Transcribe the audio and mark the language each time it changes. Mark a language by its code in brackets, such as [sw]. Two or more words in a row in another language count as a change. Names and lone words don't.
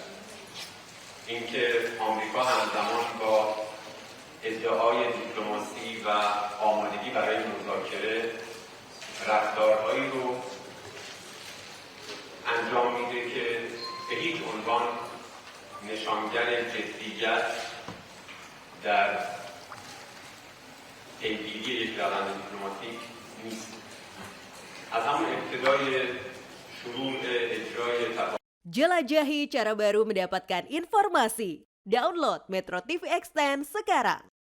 [fa] اینکه آمریکا همزمان با ادعای دیپلماسی و آمادگی برای مذاکره رفتارهایی رو انجام میده که به هیچ عنوان نشانگر جدیت در پیگیری یک روند دیپلماتیک نیست. از همون ابتدای شروع اجرای [id] Jelajahi cara baru mendapatkan informasi. Download Metro TV Extend sekarang.